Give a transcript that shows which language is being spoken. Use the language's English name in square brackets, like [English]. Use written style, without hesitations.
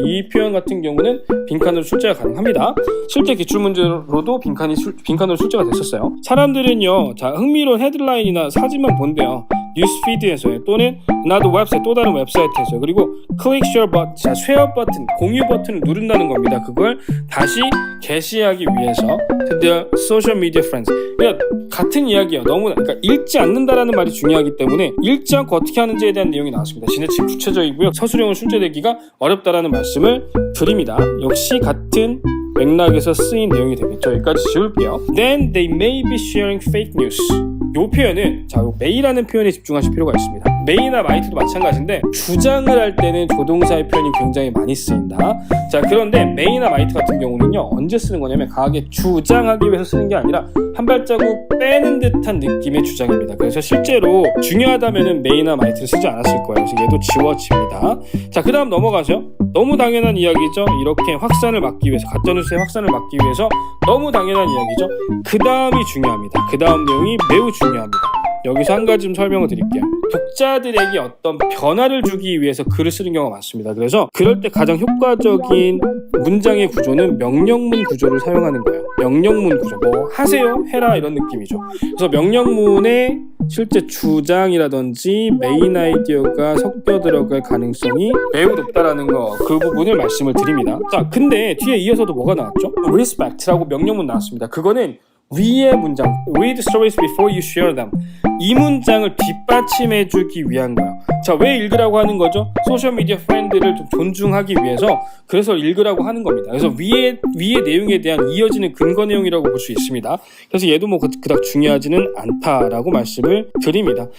[Korean] 이 표현 같은 경우는 빈칸으로 출제가 가능합니다. 실제 기출문제로도 빈칸으로 출제가 됐었어요. 사람들은요, 자, 흥미로운 헤드라인이나 사진만 본대요. 뉴스피드에서요, 또는 나도 웹사이트, 또 다른 웹사이트에서요. 그리고 클릭 쉐어 버튼, 자, 쉐어 버튼, 공유 버튼을 누른다는 겁니다. 그걸 다시 게시하기 위해서 [English] to their social media friends. [Korean] 그러니까 같은 이야기예요. 너무나, 그러니까 읽지 않는다라는 말이 중요하기 때문에 읽지 않고 어떻게 하는지에 대한 내용이 나왔습니다. 지나치게 구체적이고요. 서술형을 출제되기가 어렵다라는 말씀을 드립니다. 역시 같은 맥락에서 쓰인 내용이 되겠죠. 여기까지 지울게요. [English] Then they may be sharing fake news. [Korean] 이 표현은, 자, may라는 표현에 집중하실 필요가 있습니다. may나 might도 마찬가지인데 주장을 할 때는 조동사의 표현이 굉장히 많이 쓰인다. 자, 그런데 may나 might 같은 경우는요, 언제 쓰는 거냐면 강하게 주장하기 위해서 쓰는 게 아니라 한 발자국 빼는 듯한 느낌의 주장입니다. 그래서 실제로 중요하다면은 may나 might를 쓰지 않았을 거예요. 그래서 얘도 지워집니다. 자, 그 다음 넘어가죠. 너무 당연한 이야기죠. 이렇게 확산을 막기 위해서, 가짜뉴스의 확산을 막기 위해서 너무 당연한 이야기죠. 그 다음이 중요합니다. 그 다음 내용이 매우 중요합니다. 여기서 한 가지 좀 설명을 드릴게요. 독자들에게 어떤 변화를 주기 위해서 글을 쓰는 경우가 많습니다. 그래서 그럴 때 가장 효과적인 문장의 구조는 명령문 구조를 사용하는 거예요. 명령문 구조, 뭐 하세요, 해라 이런 느낌이죠. 그래서 명령문에 실제 주장이라든지 메인 아이디어가 섞여 들어갈 가능성이 매우 높다라는 거, 그 부분을 말씀을 드립니다. 자, 근데 뒤에 이어서도 뭐가 나왔죠? respect라고 명령문 나왔습니다. 그거는 위의 문장, [English] read stories before you share them. [Korean] 이 문장을 뒷받침해주기 위한 거예요. 자, 왜 읽으라고 하는 거죠? 소셜미디어 프렌드를 좀 존중하기 위해서, 그래서 읽으라고 하는 겁니다. 그래서 위의 내용에 대한 이어지는 근거 내용이라고 볼 수 있습니다. 그래서 얘도 뭐 그닥 중요하지는 않다라고 말씀을 드립니다.